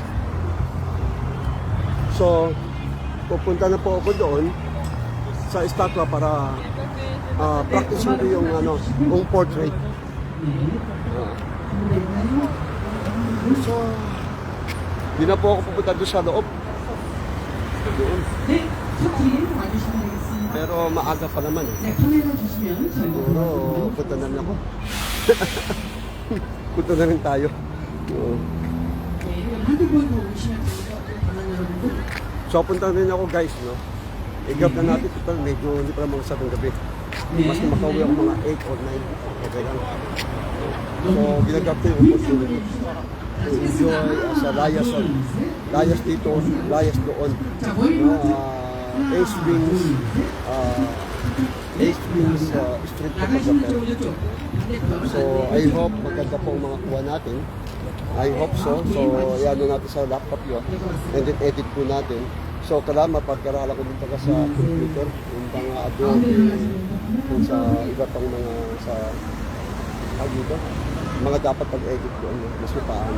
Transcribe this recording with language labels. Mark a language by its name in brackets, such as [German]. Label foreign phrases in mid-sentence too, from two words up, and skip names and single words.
[Filipino] So, pupunta na po ako doon sa estatwa para practice ko yung yung portrait. So, di na po ako pupunta doon sa loob. Doon. [Korean] 네, 저 뒤에 와주시면 되겠습니다. [Filipino] Pero maaga pa naman eh. [Korean] 네, 카메라 주시면 저희가 [Filipino] Siguro, punta na rin ako. punta na rin tayo. Oo. [Korean] 네, 한국으로 오시면 됩니다. 다른 여러분들. [Filipino] So, punta rin ako guys, no? I-grab na natin. Total, medyo hindi pa naman sa gabi. Mas na makauwi ako mga 8 or 9. Okay lang. So, ginagrab ko yung opportunity. [English] To enjoy [Filipino] sa layas dito, layas doon. [English] Ace Wings, street photographer. [Filipino] So, [English] I hope [Filipino] maganda po ang mga kuha natin. [English] I hope so. [Filipino] So, yan natin sa laptop yun. [English] And then [Filipino] edit po natin. So, kailangan mapagkaralan ko dito sa computer, yung mga Adobe, yung sa iba pang mga sa dito, mga dapat pag-edit ko, mas mapaano.